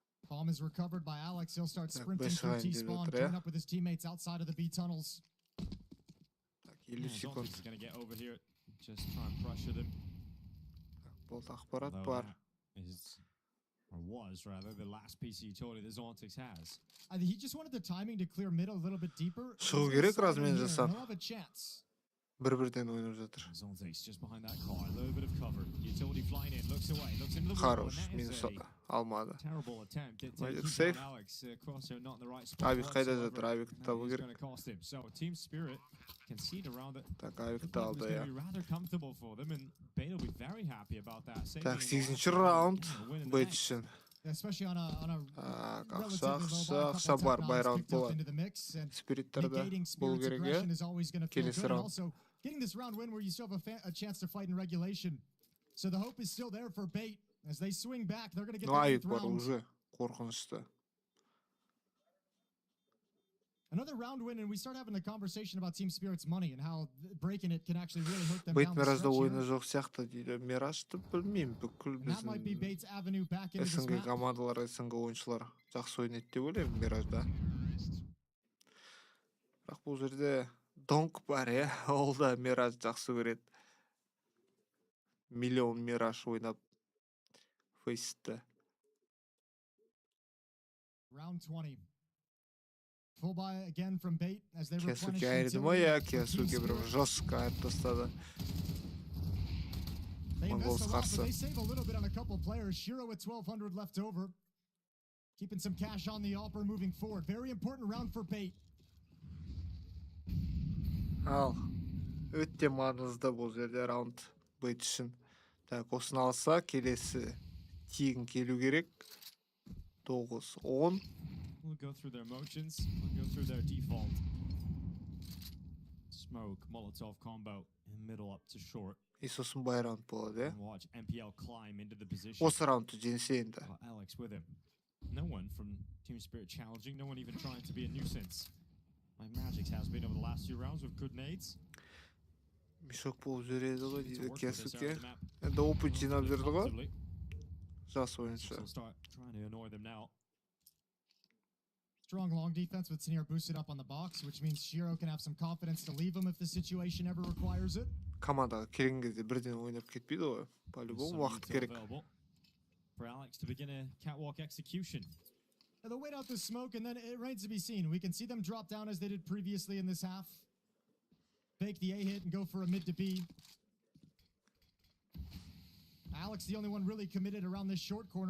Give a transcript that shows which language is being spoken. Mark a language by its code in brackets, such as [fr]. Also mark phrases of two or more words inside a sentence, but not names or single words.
[en] Bomb is recovered by Alex. He'll start sprinting through T-spawn, join up with his teammates outside of the B tunnels. He's going to get over here, just try and pressure them. Or was rather the last piece of utility that Zontix has. He just wanted the timing to clear mid a little bit deeper. [kk] Шығу керек размен жасап. [en] He'll have a chance. [kk] Бір-бірден ойнап жатыр. [en] Zontix just behind that car, a little bit of cover. Utility flying in, looks away, looks into the [kk] Хорош, минус алмады. [en] Terrible attempt. [kk] Сейф. [en] Alex crosshair not in the right spot. [kk] Авик қайда жатыр? Авикті табу керек. [en] So Team Spirit concede around it. [kk] Так, Авикті алды, я. [en] Rather comfortable for them, and Beta will be very happy about that. [kk] Так, 8-ші раунд Бейт үшін. [en] Especially on a [kk] Ақша бар, бай раунд болады. Спириттерді болу керек, е? Келесі раунд. [en] Getting this round win where you still have a chance to fight in regulation. So the hope is still there for Bait. As they swing back, they're going to get the 8th round. [kk] Уже қорқынышты. [en] Another round win, and we start having the conversation about Team Spirit's money and how breaking it can actually really hurt them [kk] Бейт [en] down the [kk] Миражда [en] stretch [kk] ойны [en] here. [kk] жоқ сияқты дейді. Миражды білмеймін, бүкіл [en] That might be [kk] біздің [en] Bait's avenue back into this [kk] СНГ [en] map. [kk] командалар, СНГ ойыншылар жақсы ойнайды деп ойлаймын Миражда. Бірақ бұл жерде Донк бар, е? Ол да Мираж жақсы көреді. Миллион Мираж ойнап фейсті. [en] Round 20. Full buy again from Bait as they replenish [kk] Кесуке айырды ма, я? Кесуке бір жестко айырып тастады. MONGOLZ қарсы. [en] They save a little bit on a couple players. Shiro with 1200 left over. Keeping some cash on the offer moving forward. Very important round for Bait. [kk] Ал, өте маңызды бұл жерде раунд Бейт үшін. Так, осыны алса, келесі тегін келу керек. [en] 9-10. We'll go through their motions, we'll go through their default. Smoke, Molotov combo, in middle up to short. [kk] И сосын бай раунд болады, е? [en] Watch MPL climb into the position. [kk] Осы раундты жеңсе енді. [en] Alex with him. No one from Team Spirit challenging, no one even trying to be a nuisance. Like Magix has been over the last few rounds with good nades. [kk] Мешок болып жүреді ғой дейді Кесуке. Енді опыт жинап жүрді ғой. Жас ойыншы. [en] Strong long defense with Sneer boosted up on the box, which means Shiro can have some confidence to leave him if the situation ever requires it. [kk] Командаға келген кезде бірден ойнап кетпейді ғой. По-любому уақыт керек. [en] For Alex to begin a catwalk execution. They'll wait out the smoke, and then it remains to be seen. We can see them drop down as they did previously in this half. Fake the A hit and go for a mid to B. Alex, the only one really committed around this short corner.